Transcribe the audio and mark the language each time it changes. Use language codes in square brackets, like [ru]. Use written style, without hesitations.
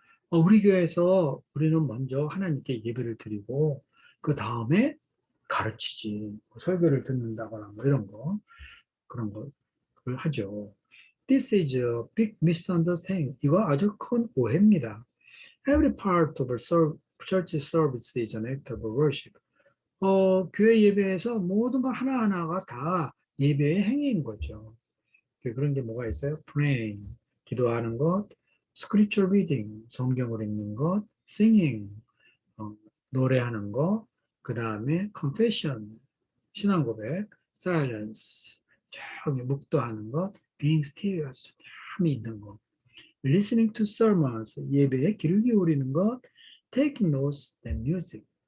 [ko] 우리 교회에서 우리는 먼저 하나님께 예배를 드리고 그 다음에 가르치지, 설교를 듣는다거나 뭐 이런 거, 그런 걸 하죠. [en] This is a big misunderstanding. [ko] 이거 아주 큰 오해입니다. [en] Every part of a church service is an act of worship. [ko] 교회 예배에서 모든 거 하나하나가 다 예배의 행위인 거죠. 그런 게 뭐가 있어요? Praying, 기도하는 것, [en] Scripture reading, [ko] 성경을 읽는 것, Singing, 노래하는 것, 그 다음에 Confession, 신앙 고백, Silence, 조용히 묵도하는 것, [en] Being still, [ko] 조용히 있는 것, [en] Listening to sermons, [ko] 예배에 귀를 기울이는 것, [en] Taking notes and music.